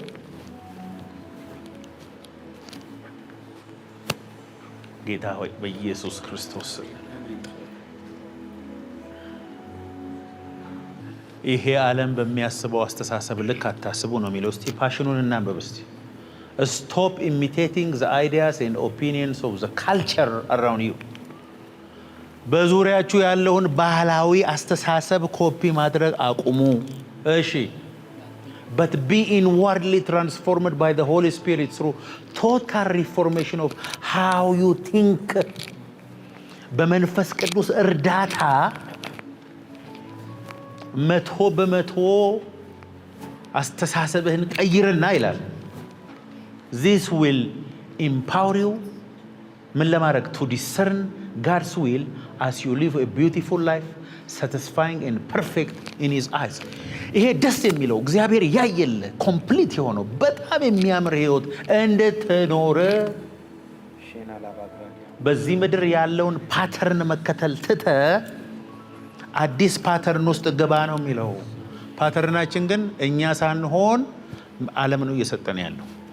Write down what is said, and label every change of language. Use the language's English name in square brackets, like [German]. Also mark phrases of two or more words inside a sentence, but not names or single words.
[Amharic] ጌታ ሆይ በኢየሱስ ክርስቶስ ይሄ ዓለም በሚያስበው አስተሳሰብ ልክ አታስቡ ነው የሚለው። እስቲ ፓሽኑን እናንብብ እስቲ። [English] Stop imitating the ideas and opinions of the culture around you። [Amharic] በዙሪያችሁ ያለውን ባህላዊ አስተሳሰብ ኮፒ ማድረግ አቁሙ። እሺ [English] but be inwardly transformed by the Holy Spirit through total reformation of how you think። [Amharic] በመንፈስ ቅዱስ እርዳታ 100% አስተሳሰብህን ቀይርና ይላል። [English] This will empower you [Amharic] ምን ለማድረግ [English] to discern God's will as you live a beautiful life satisfying and perfect in his eyes። [Amharic] ይሄ ደስ የሚለው እግዚአብሔር ያየለ ኮምፕሊት የሆነው በጣም የሚያምር ህይወት እንድትኖር በዚህ ምድር ያለውን ፓተርን መከተል ትተ አዲስ ፓተርን ውስጥ ገባ ነው የሚለው። ፓተርናችን ግን እኛ ሳንሆን ዓለም ነው እየሰጠን ያለው።